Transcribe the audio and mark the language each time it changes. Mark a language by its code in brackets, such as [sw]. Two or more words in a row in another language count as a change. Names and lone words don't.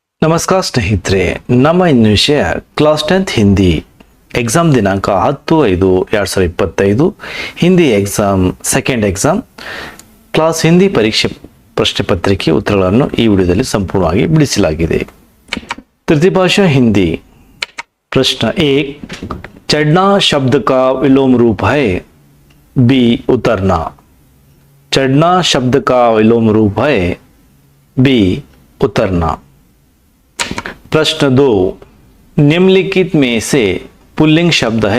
[kn] ನಮಸ್ಕಾರ ಸ್ನೇಹಿತರೆ, ನಮ್ಮ ಇನ್ನು ವಿಷಯ [en] class 10th Hindi exam [kn] ದಿನಾಂಕ 10/5/2025 [en] Hindi exam second exam class [kn] ಹಿಂದಿ ಪರೀಕ್ಷೆ ಪ್ರಶ್ನೆ ಪತ್ರಿಕೆ ಉತ್ತರಗಳನ್ನು ಈ ವಿಡಿಯೋದಲ್ಲಿ ಸಂಪೂರ್ಣವಾಗಿ ಬಿಡಿಸಲಾಗಿದೆ। [hi] तृतीय भाषा हिंदी। प्रश्न 1, चढ़ना शब्द का विलोम रूप है। बी, उतरना। चढ़ना शब्द का विलोम रूप है। बी, उतरना। प्रश्न 2, निम्नलिखित में से पुल्लिंग शब्द है।